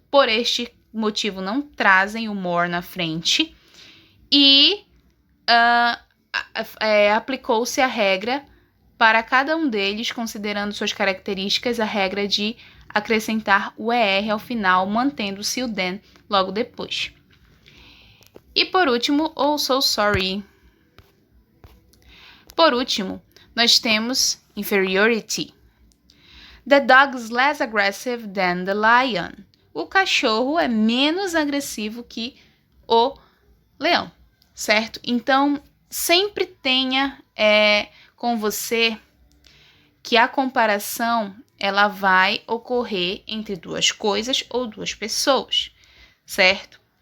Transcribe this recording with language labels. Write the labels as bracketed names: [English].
[Portuguese] Por este motivo não trazem o more na frente e aplicou-se a regra para cada um deles, considerando suas características, a regra de acrescentar o ER ao final, mantendo-se o than logo depois. E por último, [English] oh so sorry. [Portuguese] Por último, nós temos inferiority. [English] The dog is less aggressive than the lion. [Portuguese] O cachorro é menos agressivo que o leão, certo? Então, sempre tenha com você que a comparação ela vai ocorrer entre 2 coisas ou 2 pessoas, certo?